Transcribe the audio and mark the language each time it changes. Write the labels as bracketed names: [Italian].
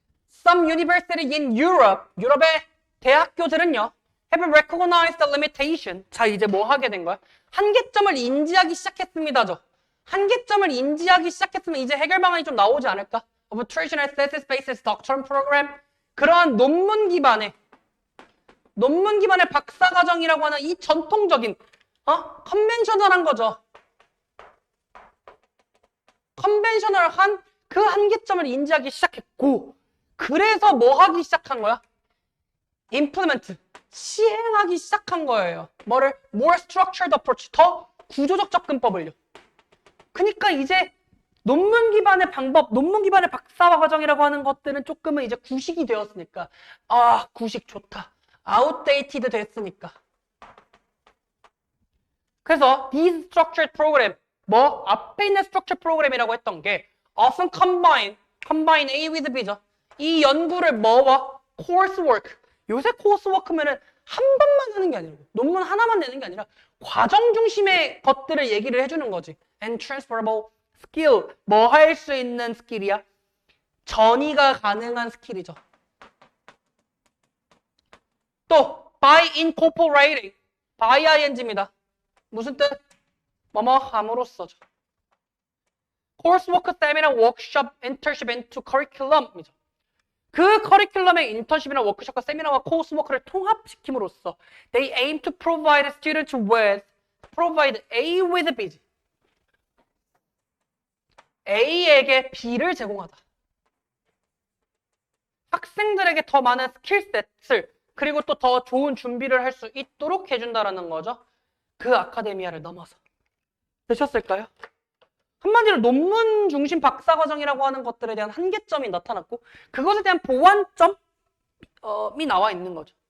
[English] Some university in Europe. [Korean] 유럽의 대학교들은요. [English] Have recognized the limitation. [Korean] 자, 이제 뭐 하게 된 거야? 한계점을 인지하기 시작했습니다죠. 한계점을 인지하기 시작했으면 이제 해결 방안이 좀 나오지 않을까? [English] Of traditional thesis-based doctoral program. [Korean] 그러한 논문 기반의 박사과정이라고 하는 이 전통적인 컨벤셔널한 거죠. 컨벤셔널한 그 한계점을 인지하기 시작했고, 그래서 뭐 하기 시작한 거야? implement, 시행하기 시작한 거예요. 뭐를? more structured approach, 더 구조적 접근법을요. 그러니까 이제 논문 기반의 방법, 논문 기반의 박사과 과정이라고 하는 것들은 조금은 이제 구식이 되었으니까, 구식 좋다. outdated 됐으니까. 그래서 these structured program, 뭐 앞에 있는 structured program이라고 했던 게 often combine A with B죠. 이 연구를 뭐와? coursework. 요새 coursework면은 한 번만 하는 게 아니고 논문 하나만 내는 게 아니라 과정 중심의 것들을 얘기를 해주는 거지. [English] And transferable skill. [Korean] 뭐 할 수 있는 스킬이야? 전이가 가능한 스킬이죠. 또 by incorporating. by ing입니다. 무슨 뜻? 뭐뭐 함으로써죠. [English] coursework 쌤이랑 workshop, internship into curriculum이죠. [Korean] 그 커리큘럼의 인턴십이나 워크숍과 세미나와 코스워크를 통합시킴으로써 [English] they aim to provide students with provide A with B [Korean] A에게 B를 제공하다. 학생들에게 더 많은 스킬셋을 그리고 또 더 좋은 준비를 할 수 있도록 해준다라는 거죠. 그 아카데미아를 넘어서. 되셨을까요? 한마디로 논문 중심 박사과정이라고 하는 것들에 대한 한계점이 나타났고 그것에 대한 보완점이 나와 있는 거죠.